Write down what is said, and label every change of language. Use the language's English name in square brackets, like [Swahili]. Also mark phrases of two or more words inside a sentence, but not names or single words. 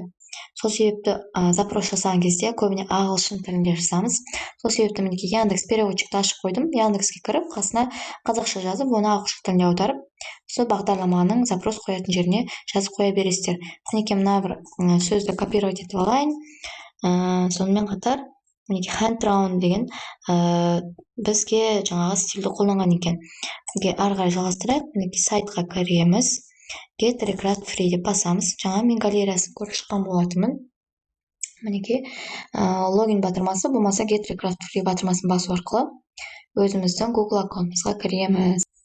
[Kazakh] Сол себепті запрос жасаған кезде көбіне ағылшын тілінде жазамыз. Сол себепті мінекей Яндекс переводчикті ашып қойдым. Яндекске кіріп, қасына қазақша жазып, оны ағылшын тілінде аударып, сол бағдарламаның запрос қоятын жеріне жазып қоя бересіздер. Мінекей мына бір сөзді копировать етіп алайын. Сонымен қатар мінекей [English] hand drawn [Kazakh] деген бізге жаңағы стильді қолданған екен. Ары қарай жалғастырайық. Мінекей сайтқа кіреміз. [English] Get Recraft Free [Kazakh] деп басамыз. Жаңа мен галереясын көріп шыққан болатынмын. Мінекей логин батырмасы, болмаса [English] Get Recraft Free [Kazakh] батырмасын басу арқылы өзіміздің Google аккаунтымызға кіреміз.